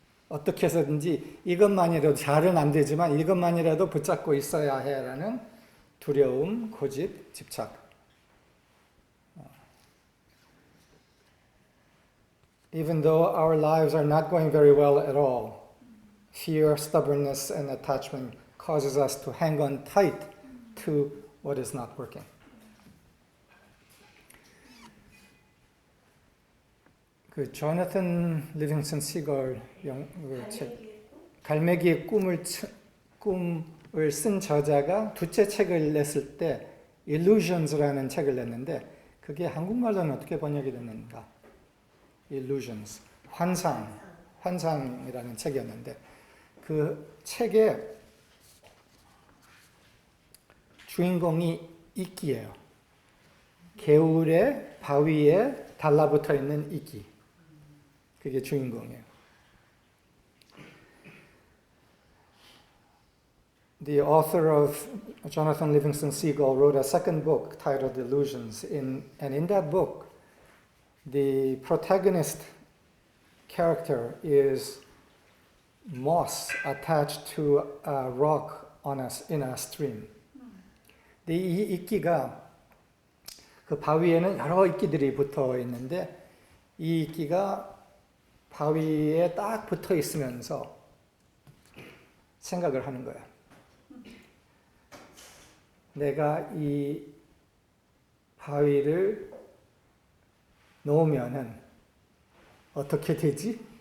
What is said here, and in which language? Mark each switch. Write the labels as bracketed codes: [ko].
[ko] 어떻게 해서든지 이것만이라도 잘은 안 되지만 이것만이라도 붙잡고 있어야 해라는 두려움, 고집, 집착. [en] Even though our lives are not going very well at all, fear, stubbornness, and attachment causes us to hang on tight to what is not working. [ko] 그 조나탄 리빙스턴 시걸 책 갈매기의 꿈을 쓴 저자가 두째 책을 냈을 때 Illusions라는 책을 냈는데 그게 한국말로는 어떻게 번역이 됐는가? Illusions, 환상이라는 책이었는데 그 책의 주인공이 이끼예요. 개울의 바위에 달라붙어 있는 이끼. 그게 주인공이에요. [en] The author of Jonathan Livingston Seagull wrote a second book titled Illusions. And in that book, the protagonist character is moss attached to a rock in a stream. [ko] 이 이끼가 그 바위에는 여러 이끼들이 붙어 있는데 이 이끼가 바위에 딱 붙어 있으면서 생각을 하는 거야. 내가 이 바위를 놓으면은 어떻게 되지?